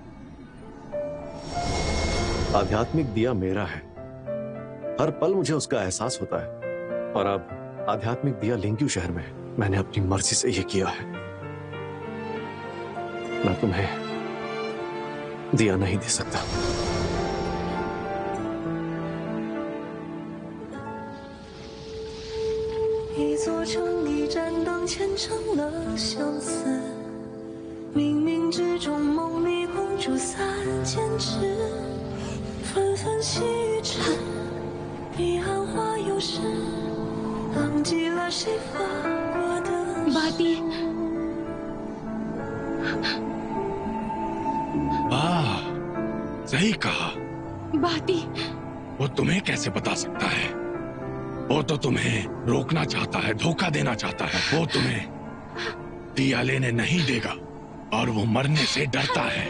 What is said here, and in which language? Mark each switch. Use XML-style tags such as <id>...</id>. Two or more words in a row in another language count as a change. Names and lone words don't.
<hi>आध्यात्मिक दिया मेरा है, हर पल मुझे उसका एहसास होता है। और अब आध्यात्मिक दिया लिंक्यू शहर में है। मैंने अपनी मर्जी से ये किया है। मैं तुम्हें दिया नहीं दे सकता।</hi> <zh>一座城，一盏灯，虔诚了相思。冥冥之中，梦里空竹3000只，纷纷细雨之，彼岸花又是，忘记了谁发过的</zh> <hi>बाती। वाह, सही कहा। बाती। वो तुम्हें कैसे बता सकता है? वो तो तुम्हें रोकना चाहता है, धोखा देना चाहता है। वो तुम्हें दिया लेने नहीं देगा और वो मरने से डरता है।</hi>